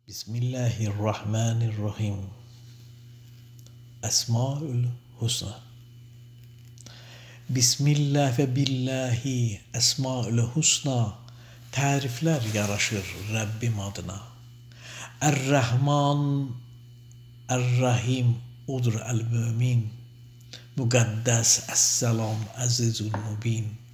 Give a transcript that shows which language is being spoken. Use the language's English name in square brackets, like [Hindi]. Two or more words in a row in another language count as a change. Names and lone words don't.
[Arabic] بسم الله الرحمن الرحیم. اسماء الحسنى. بسم الله وبالله أسماء الحسنى. [Turkish] Tarifler yaraşır Rabbim adına. Er-Rahman, Er-Rahim odur el-Mümin. Mukaddes, Es-Selam, Azizül Mubin.